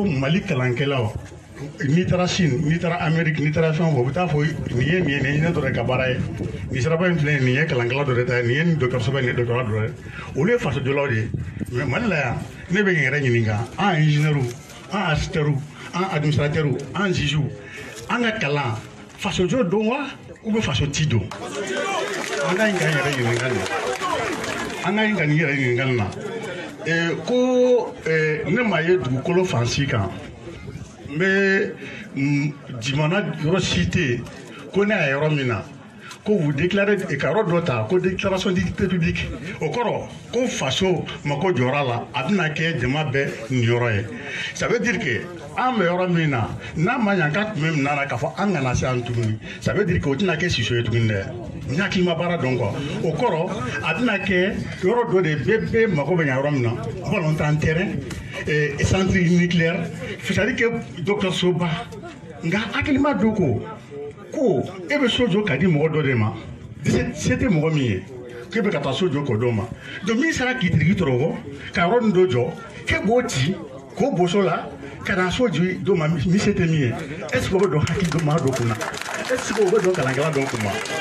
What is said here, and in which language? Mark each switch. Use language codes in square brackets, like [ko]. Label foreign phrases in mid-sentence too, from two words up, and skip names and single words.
[bm] Mali kalankɛlaw n'i taara Chine n'i taara Amérique n'i taara fɛn o fɛn u bɛ taa fɔ nin ye ɲinɛ dɔ de ka baara ye nin siraba in filɛ nin ye kalankɛla dɔ de ta ye nin ye nin dɔgɔtɔrɔso bɛ nin ye dɔgɔtɔrɔya dɔ ye olu ye fasojɔlaw de ye mais Mali la yan ne bɛ n yɛrɛ ɲininka an ingénieur an assisteur an administrateur an juge an ka kalan fasojɔ don wa [fr] ou bien [bm] faso ti don an ka ɲi ka n yɛrɛ ɲininka nin an ka ɲi ka nin yɛrɛ ɲininka nin na ko ne ma ye dugukolo fan si kan n bɛ jamana yɔrɔ si tɛ yen ko ne y'a yɔrɔ min na ko [fr] vous déclarez [bm] ka yɔrɔ dɔ ta ko [fr] déclaration d'utilité publique [bm] o kɔrɔ ko faso mako jɔra la a bɛna kɛ jama bɛɛ niyɔrɔ ye ça [fr] veut dire que [bm] an bɛ yɔrɔ min na n'a ma ɲɛ k'a tun bɛ minɛ na k'a fɔ an kana se yan tuguni [fr] ça veut dire que [bm] o tɛna kɛ siso ye tuguni dɛ n hakili ma baara dɔn quoi o kɔrɔ a bɛna kɛ yɔrɔ dɔ de bɛɛ mako bɛ ɲɛ yɔrɔ min na balontan [fr] terrain centre nucléaire c'est à dire que [bm] dɔgɔtɔrɔsoba nka hakili ma don ko e bɛ so jɔ ka di mɔgɔ dɔ de ma se tɛ mɔgɔ min ye k'e bɛ ka taa so jɔ k'o dɔ ma donc min sera k'i tiriki tɔrɔ ka yɔrɔ nin dɔ jɔ k'e b'o ci k'o boso la ka na so ji dɔ ma min se tɛ min ye [fr] est ce que [bm] o bɛ dɔn hakili dɔ maa dɔ kunna [fr] est ce que [bm] o bɛ dɔn kalankɛla dɔ kun ma